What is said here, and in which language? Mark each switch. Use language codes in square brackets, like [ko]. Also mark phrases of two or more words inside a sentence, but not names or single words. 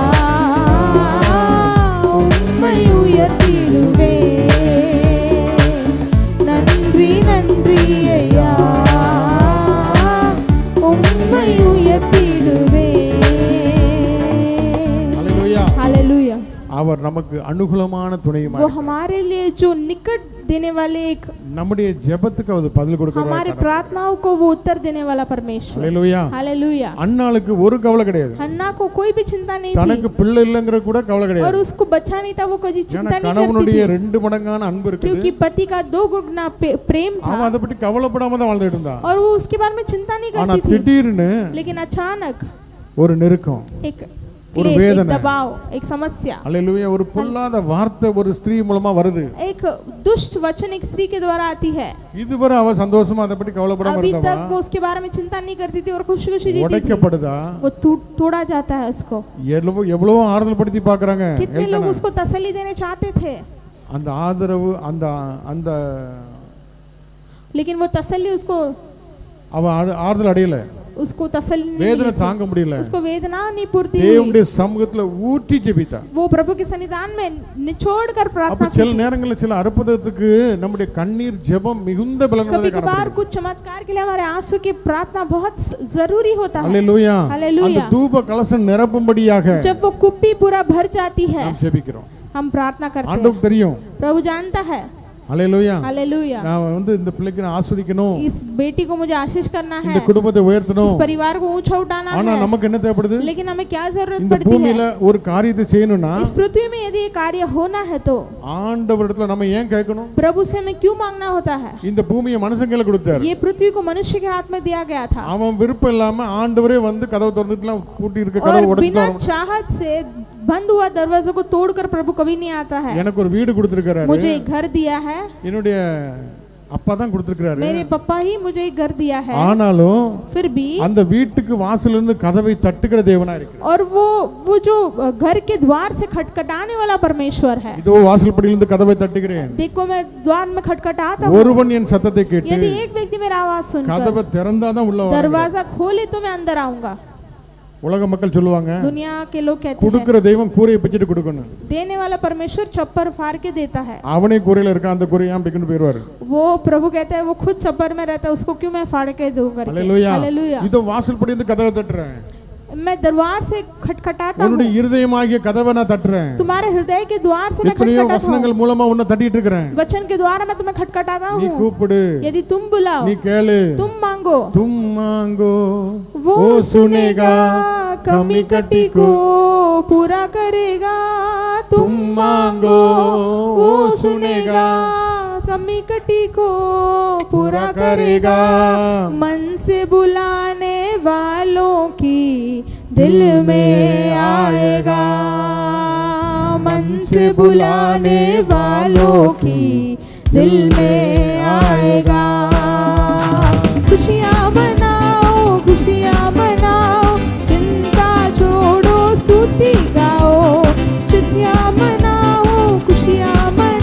[ta] உம்மை உயர்த்திடுவே நன்றி நன்றி ஐயா உம்மை உயர்த்திடுவே ஹல்லேலூயா [hi] हालेलुया [ta] அவர் நமக்கு அனுகூலமான துணையுமா [hi] वो हमारे लिए जो निकट देने वाले एक [ta] நம்முடைய ஜெபத்துக்கு அவர் பதில் [hi] हमारे [ta] கொடுக்கிறார் [hi] प्रार्थनाओं को वो उत्तर देने वाला परमेश्वर [ta] ஹல்லேலூயா [hi] हालेलुया [ta] அன்னாளுக்கு ஒரு கவலை கிடையாது [hi] हन्ना को कोई भी चिंता नहीं [ta] தனக்கு [hi] थी [ta] பிள்ளை இல்லங்கற கூட கவலை [hi] और [ta] கிடையாது [hi] उसको बच्चा नहीं था वो कभी [ta] ஏன்னா [hi] चिंता नहीं [ta] கணவனுடைய [hi] करती थी [ta] ரெண்டு மடங்கான அன்பு இருக்குது [hi] क्योंकि पति का 2 गुना प्रेम था [ta] அவன் அதை பத்தி கவலைப்படாம தான் வாழ்ந்துட்டு இருந்தான் [hi] और वो उसके बारे में चिंता नहीं [ta] ஆனா [hi] करती थी [ta] திடீர்னு [hi] लेकिन अचानक [ta] ஒரு நெருக்கம் [hi] एक [ta] ஒரு [hi] क्लेश, एक [ta] வேதனை [hi] दबाव एक समस्या [ta] அல்லேலூயா ஒரு பொல்லாத வார்த்தை ஒரு ஸ்திரீ மூலமா வருது [hi] एक दुष्ट वचन एक स्त्री के द्वारा आती है [ta] இதுவரை அவ சந்தோஷமா அதை பத்தி கவலைப்படாம [hi] अभी [ta] இருந்தவா [hi] तक वो उसके बारे में चिंता नहीं करती थी और खुशी खुशी जीती थी [ta] உடைக்கப்படுதா [hi] वो तोड़ा जाता है उसको [ta] எவ்வளவு ஆறுதல் படுத்தி பாக்குறாங்க [hi] कितने लोग उसको तसल्ली देने चाहते थे [ta] அந்த ஆதரவு அந்த அந்த [hi] लेकिन वो तसल्ली उसको [ta] அவ ஆறுதல் அடையல [hi] उसको तसल्ली नहीं [ta] வேதனை [hi] मिली थी। [ta] தாங்க முடியல [hi] उसको वेदना नहीं पूर्ति हुई [ta] தேவனுடைய சமூகத்துல ஊற்றி ஜெபித்தா [hi] वो प्रभु के सन्निधान में निचोड़ कर [ta] அப்ப [hi] प्रार्थना [ta] சில [hi] की [ta] நேரங்களில் சில அற்புதத்துக்கு நம்முடைய கண்ணீர் ஜெபம் மிகுந்த பலன் [hi] कभी [ta] உள்ளதை [hi] कभार [ta] காணப்படுகிறது [hi] कुछ चमत्कार के लिए हमारे आंसू की प्रार्थना बहुत जरूरी होता है [ta] அல்லேலூயா [hi] हालेलुया। [ta] அந்த தூப கலசம் நிரப்பும்படியாக [hi] जब वो कुप्पी पूरा भर जाती है [ta] நாம் ஜெபிக்கிறோம் [hi] हम प्रार्थना करते हैं [ta] ஆண்டவருக்கு தெரியும் [hi] प्रभु जानता है [ta] அல்லேலூயா [hi] हालेलुया [ta] நான் வந்து இந்த பிள்ளைக்கு நான் ஆஸ்வதிக்கணும் [hi] इस बेटी को मुझे आशीष करना है [ta] இந்த குடும்பத்தை உயர்த்தணும் [hi] इस परिवार को ऊंचा उठाना [ta] ஆனா [hi] है [ta] நமக்கு என்ன தேவைப்படுது [hi] लेकिन हमें क्या जरूरत [ta] இந்த [hi] पड़ती है [ta] பூமியில ஒரு காரியத்தை செய்யணும்னா [hi] इस पृथ्वी में यदि ये कार्य होना है तो [ta] ஆண்டவரிடத்துல நம்ம ஏன் கேட்கணும் [hi] प्रभु से हमें क्यों मांगना होता है [ta] இந்த பூமியை மனுஷங்கள கொடுத்தாரு [hi] ये पृथ्वी को मनुष्य के हाथ में दिया गया था [ta] அவன் விருப்பம் இல்லாம ஆண்டவரே வந்து கதவு திறந்துட்டுலாம் பூட்டி இருக்க [hi] और [ta] கதவு [hi] बिना [ta] உடைச்சு [hi] चाहत से बंद हुआ दरवाजों को तोड़कर प्रभु कभी नहीं आता है [ta] எனக்கு ஒரு வீடு கொடுத்திருக்காரு [hi] मुझे एक घर दिया है [ta] என்னுடைய அப்பா தான் கொடுத்திருக்காரு [hi] मेरे पापा ही मुझे एक घर दिया है [ta] ஆனாலும் [hi] फिर भी [ta] அந்த வீட்டுக்கு வாசல்ல இருந்து கதவை தட்டுகிற தேவனா இருக்கிறார் [hi] और वो जो घर के द्वार से खटखटाने वाला परमेश्वर है [ta] இதோ வாசல்படியில இருந்து கதவை தட்டுகிறேன் [hi] देखो मैं द्वार में खटखटाता हूँ [ta] ஒருவன் என் சத்தத்தை கேட்டு [hi] यदि एक व्यक्ति मेरा आवाज सुनकर [ta] கதவை திறந்தாதான் உள்ள வருவான் [hi] दरवाजा खोले तो मैं अंदर आऊंगा [ta] உலக மக்கள் சொல்லுவாங்க [hi] दुनिया के लोग कहते हैं [ta] கொடுக்கிற தெய்வம் கூரையை பிச்சிட்டு கொடுக்கணும் [hi] देने वाला परमेश्वर छप्पर फाड़ के देता है [ta] அவனே கூரையில இருக்கான் அந்த கூரையை ஏன் பிக்கணும் போயிருவாரு [hi] वो प्रभु कहता है वो खुद छप्पर में रहता है उसको क्यों मैं फाड़ के दूं करके [ta] அல்லேலூயா [hi] हालेलुया [ta] இதோ வாசல்படி இருந்து கதவை தட்டுறேன் [hi] मैं दरबार से खटखटाता [ta] உன்னுடைய [hi] हूँ [ta] இருதயமாகிய கதவை நான் தட்டுறேன் [hi] तुम्हारे हृदय के द्वार से मैं [ta] எத்தனையோ [hi] खटखटाता हूँ [ta] வசனங்கள் மூலமா உன்னை தட்டிட்டு இருக்கிறேன் [hi] वचन के द्वारा मैं तुम्हें खटखटाता [ta] நீ [hi] हूँ [ta] கூப்பிடு [hi] यदि तुम बुलाओ [ta] நீ கேளு [hi] तुम मांगो तुम मांगो वो वो सुनेगा कमी कटी को पूरा करेगा तुम मांगो वो सुनेगा कमी कटी को पूरा करेगा मन से बुलाने वालों की दिल में आएगा मन से बुलाने वालों की दिल में आएगा खुशियाँ मनाओ चिंता छोड़ो स्तुति गाओ खुशियाँ मनाओ